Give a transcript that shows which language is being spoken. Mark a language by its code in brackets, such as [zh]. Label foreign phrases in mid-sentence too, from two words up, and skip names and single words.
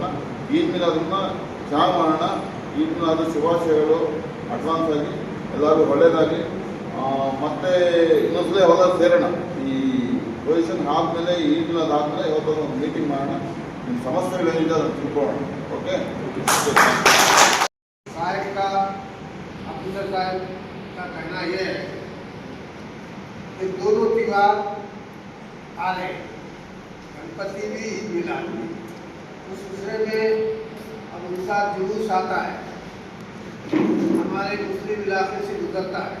[kn] ಈದ್ ಮಿಲಾದನ್ನು ಚೆನ್ನಾಗಿ ಮಾಡೋಣ. ಈದ್ ಮಿಲಾದು ಶುಭಾಶಯಗಳು ಅಡ್ವಾನ್ಸ್ ಆಗಿ. ಎಲ್ಲರಿಗೂ ಒಳ್ಳೆಯದಾಗಿ. ಮತ್ತು ಇನ್ನೊಂದ್ಸಲ ಯಾವಾಗ ಸೇರೋಣ. ಈ ಪೊಸಿಷನ್ ಆದಮೇಲೆ ಈದ್ ಮಿಲಾದ್ ಆದಮೇಲೆ ಯಾವತ್ತಾದ್ರೂ ಒಂದು ಮೀಟಿಂಗ್ ಮಾಡೋಣ. ನಿಮ್ಮ ಸಮಸ್ಯೆಗಳೇನಿದೆ ಅದನ್ನು ತಿಳ್ಕೊಳ್ಳೋಣ. ಓಕೆ? [hi] साहब का अब्दुल्ला साहब का कहना यह है कि दोनों त्यौहार आ रहे, गणपति भी ईद मिलाद भी। उस दूसरे में अब उनका जुलूस आता है, हमारे मुस्लिम इलाके से गुजरता है।